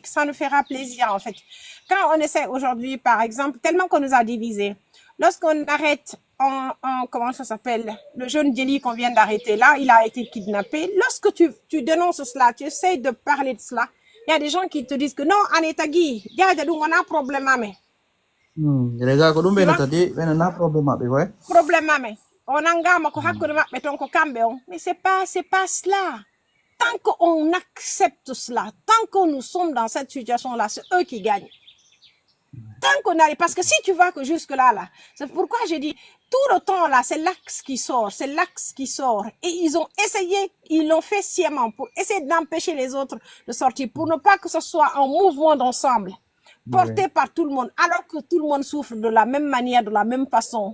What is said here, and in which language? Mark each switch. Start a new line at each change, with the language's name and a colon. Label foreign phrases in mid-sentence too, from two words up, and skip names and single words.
French: Ça nous fera plaisir, en fait. Quand on essaie aujourd'hui, par exemple, tellement qu'on nous a divisés, lorsqu'on arrête comment ça s'appelle, le jeune Djeli qu'on vient d'arrêter là, il a été kidnappé. Lorsque tu dénonces cela, tu essayes de parler de cela, il y a des gens qui te disent que non, Anetagi, il y a un problème, mais. Les gars, quand on a un problème,
Fula: Problème, on engame ko hakkude mabbe ton ko kambe on.
French: Mais c'est pas cela. Tant qu'on accepte cela, tant que nous sommes dans cette situation-là, c'est eux qui gagnent. Tant qu'on arrive, parce que si tu vois que jusque-là, c'est pourquoi j'ai dit, tout le temps là, c'est l'axe qui sort. Et ils ont essayé, ils l'ont fait sciemment pour essayer d'empêcher les autres de sortir, pour ne pas que ce soit un mouvement d'ensemble, porté par tout le monde, alors que tout le monde souffre de la même manière, de la même façon.